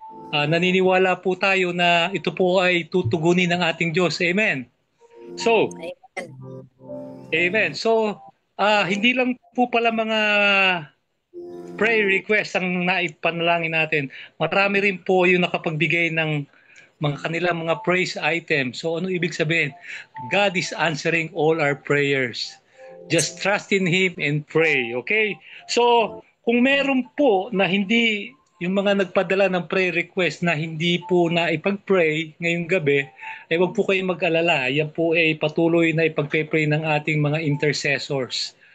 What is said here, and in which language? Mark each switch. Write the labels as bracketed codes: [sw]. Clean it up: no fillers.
[tl] Naniniwala po tayo na ito po ay tutugunin ng ating Diyos. Amen. So, Amen. So, hindi lang po pala mga prayer request ang naipanalangin natin. Marami rin po yung nakapagbigay ng mga kanilang mga praise items. So, ano ibig sabihin? [en] God is answering all our prayers. Just trust in Him and pray. Okay? [tl] So, kung meron po na hindi yung mga nagpadala ng prayer request na hindi po na ipag-pray ngayong gabi, ay wag po kayong mag-alala. Yan po ay patuloy na ipag-pray ng ating mga intercessors.